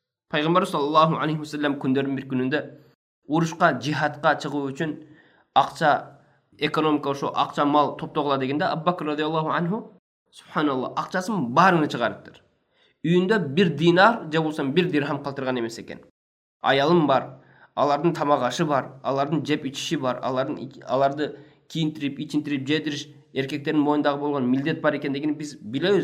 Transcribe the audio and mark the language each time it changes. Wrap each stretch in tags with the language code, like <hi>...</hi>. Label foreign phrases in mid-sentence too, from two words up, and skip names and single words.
<ky>Пайгамбар</ky> <ar>صلى الله عليه وسلم</ar> <ky>күндөрдүн бир күнүндө урушка, жихадка чыгуу үчүн акча, экономика ошо акча мал топтогула дегенде Абу Бакр</ky> <ar>رضي الله عنه</ar> <ky>субханалла акчасын баарын чыгарыптыр. Үйүндө бир динар же болбосо бир дирхам калтырган эмес экен. Аялым бар, алардын тамак ашы бар, алардын жеп ичиши бар, аларды кийинтирип, ичинтирип, жедириш эркектердин мойнундагы болгон милдет бар экендигин биз билебиз.</ky>